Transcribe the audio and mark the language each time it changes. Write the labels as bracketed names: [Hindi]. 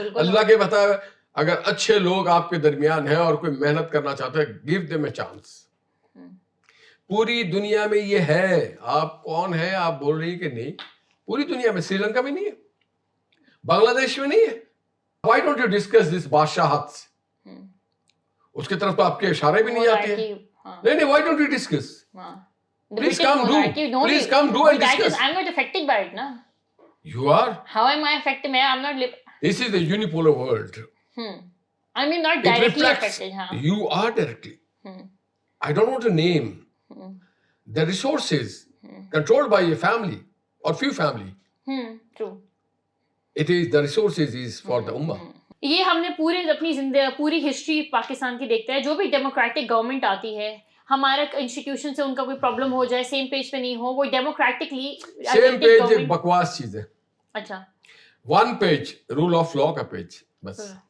[Urdu] اللہ کے بتایا اگر اچھے لوگ آپ کے درمیان ہیں اور کوئی محنت کرنا چاہتا ہے, [English] Give them a chance. [Urdu] پوری دنیا میں یہ ہے, آپ کون ہیں آپ بول رہی کہ نہیں, پوری دنیا میں, سری لنکا میں نہیں ہے, بنگلہ دیش میں نہیں ہے. [English] Why don't you discuss this [Urdu] بادشاہت, اس کی طرف تو آپ کے اشارے بھی نہیں آتے ہیں. [English] نہیں, why don't you discuss? Please come do and discuss. I'm not affected by it, na? You are? How am I affected? I'm not. This is the unipolar world. I mean not directly affected. You are directly. I don't want to name the resources controlled by a family or few family. True. It is the resources is for the ummah. [Urdu] یہ ہم نے اپنی پوری history Pakistan کی دیکھتے ہیں, جو بھی ڈیموکریٹک گورنمنٹ آتی ہے, ہمارا انسٹیٹیوشن سے ان کا کوئی پرابلم ہو جائے, سیم پیج پہ نہیں ہو, وہ ڈیموکریٹکلی سیم پیج ایک بکواس چیز ہے. اچھا, 1 پیج رول آف لا کا پیج بس